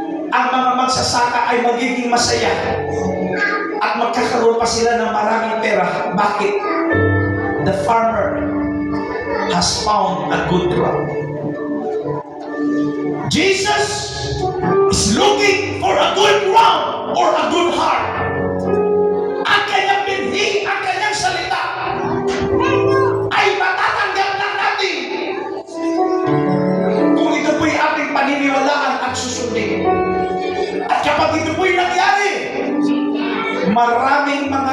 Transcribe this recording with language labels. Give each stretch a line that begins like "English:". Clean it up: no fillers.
Filipino: Ang mga magsasaka ay magiging masaya at magkakaroon pa sila ng maraming pera. Bakit?
English: The farmer has found a good ground. Jesus is looking for a good ground or a good heart.
Filipino: Ang kanyang binhi, ang kanyang salita ay matatanggap lang natin kung ito po'y ating paniniwalaan at susundin. At kapag ito po'y nangyari, maraming